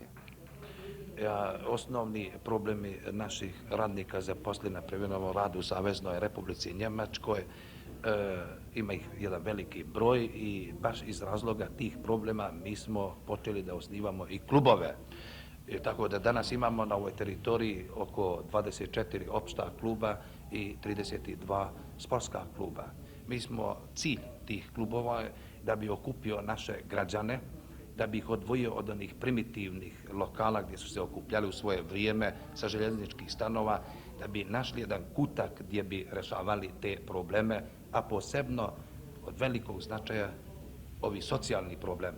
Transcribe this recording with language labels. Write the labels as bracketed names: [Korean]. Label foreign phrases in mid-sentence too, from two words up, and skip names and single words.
[Serbian] Основни проблеми наших радника запослени на привремено рад у Савезној Републици Njemačkoj има их еден велики број и баш из разлога тих проблема ми смо почели да оснивамо и клубове. Така да данас имамо на овој територии око 24 општа клуба и 32 спортска клуба. Mi smo cilj tih klubova da bi okupio naše građane, da bi ih odvojio od onih primitivnih lokala gdje su se okupljali u svoje vrijeme sa željezničkih stanova, da bi našli jedan kutak gdje bi rešavali te probleme, a posebno od velikog značaja ovi socijalni problemi.